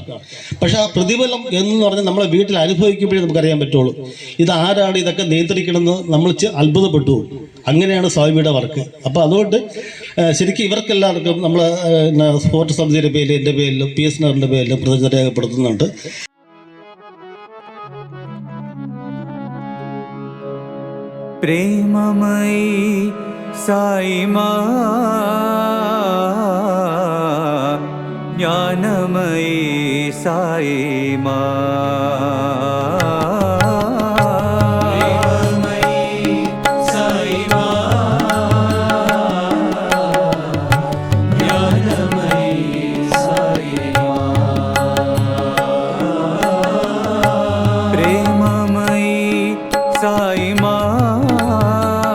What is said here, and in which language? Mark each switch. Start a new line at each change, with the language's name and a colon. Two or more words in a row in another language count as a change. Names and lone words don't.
Malayalam: പക്ഷെ ആ പ്രതിഫലം എന്ന് പറഞ്ഞാൽ നമ്മളെ വീട്ടിൽ അനുഭവിക്കുമ്പോഴേ നമുക്കറിയാൻ പറ്റുള്ളൂ ഇത് ആരാണ് ഇതൊക്കെ നിയന്ത്രിക്കണമെന്ന് നമ്മൾ അത്ഭുതപ്പെട്ടു. അങ്ങനെയാണ് സ്വാമിയുടെ വർക്ക്. അപ്പോൾ അതുകൊണ്ട് ശരിക്കും ഇവർക്കെല്ലാവർക്കും നമ്മൾ സ്പോർട്സ് സമിതിയുടെ പേരിൽ, എൻ്റെ പേരിലും PS നഗറിൻ്റെ പേരിലും കൃതജ്ഞത രേഖപ്പെടുത്തുന്നുണ്ട്.
Hindi: प्रेममयी साई मां, ज्ञानमयी साई मां, प्रेममयी साई मां, ज्ञानमयी साई मां, प्रेममयी साई मां,